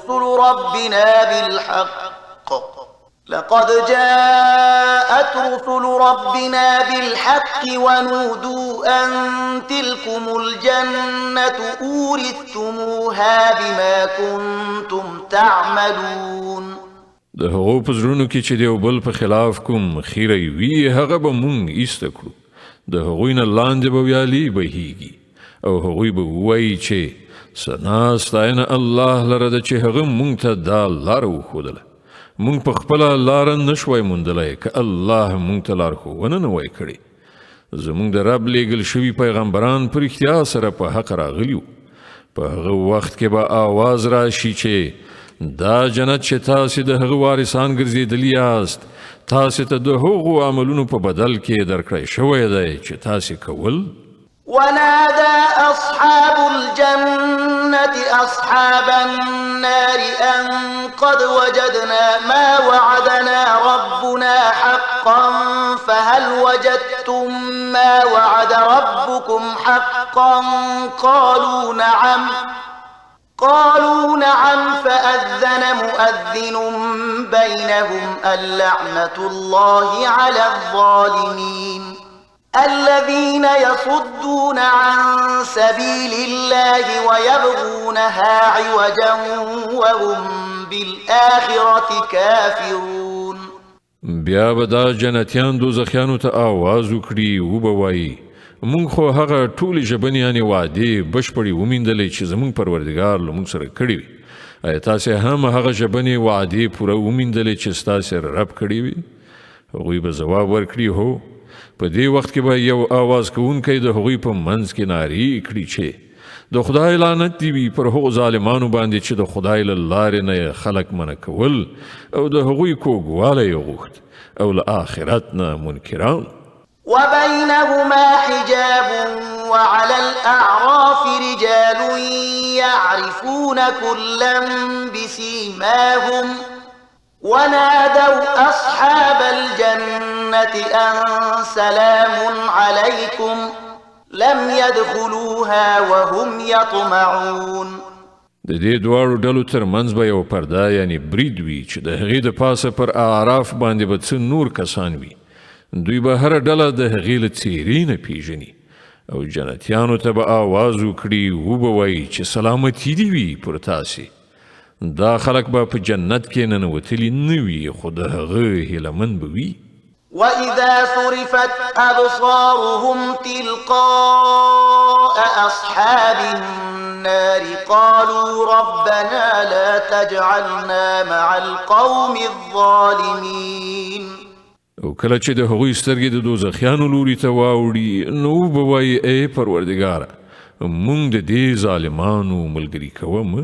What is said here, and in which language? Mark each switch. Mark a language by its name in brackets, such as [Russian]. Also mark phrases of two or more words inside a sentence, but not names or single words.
[Arabic] رسل ربنا بالحق ونودوا أن تلكم الجنة أورثتموها بما كنتم تعملون. [Pashto] د هغو په زړونو کې چې د یو بل په خلاف کوم خیری وي هغه به مونږ ایسته کړو، د هغوی نه لاندې به ویالې بهیږي او هغوی به ووایي چې ثنا ستاینه الله لره ده چې هغه مونږ ته دا لاره وښودله. مونږ په خپله لاره نشوی موندلی که الله مونږ ته لارښوونه نه وای کړې. زمونږ د رب لیږل شوي پیغمبران په رښتیا سره په حق راغلي وو. په هغه وخت کې به آواز راشي چې دا جنت چې تاسې د هغه وارثان ګرځېدلي یاست تاسې ته د هغو عملونو په بدل کې درکړی شوی دی چې تاسې کول. [Arabic] ونادى أصحاب الجنة أصحاب النار أن قد وجدنا ما وعدنا ربنا حقا فهل وجدتم ما وعد ربكم حقا قالوا نعم فأذن مؤذن بينهم اللعنة الله على الظالمين الذين يصدون عن سبيل الله ويبغونها عوجا وهم بالآخرة كافرون. [Pashto] بیا به دا جنتیان دوزخیانو ته آواز وکړي وبوایي مونږ خو هغه ټولې ژبنیانې وعدې بشپړې وموندلې چې زمونږ پروردګار له مونږ سره کړې وي. ایا تاسې هم هغه ژبنې وعدې پوره وموندلې چې ستاسې رب کړې وي؟ هغوی به ځواب ورکړي هو. په دې وخت کې به یو آواز کوونکی د هغوی په منځ کې نارې کړي چې د خدای لعنت دی وي پر هغو ظالمانو باندې چې د خدای له لارې نه خلک منع کول او د هغوی کوږوالی یې غوښت او له آخرت نه منکران. [Arabic] وبينهما حجاب وعلى الأعراف رجال يعرفون كلا بسيماهم ونادوا أصحاب الجنة أن سلام عليكم لم يدخلوها وهم يطمعون. [Pashto] د دې دواړو ډلو ترمنځ به یو پرده یعنی برید وي چې د هغې د پاسه پر اعراف باندې به څه نور کسان وي. دوی به هره ډله د هغې له څېرې نه پیژني او جنتیانو ته به آواز وکړي وبه وایي چې سلامتي دې وي پر تاسې. دا خلک به په جنت کې ننوتلي نه وي خو د هغه هیلهمند به وي. [Arabic] وإذا صرفت أبصارهم تلقاء أصحاب النار قالوا ربنا لا تجعلنا مع القوم الظالمين. [Pashto] او کله چې د هغوی سترګې د دوزخیانو لوري ته واوړي نو به وایي ای پروردګاره موږ د دې ظالمانو ملګري کوه مه.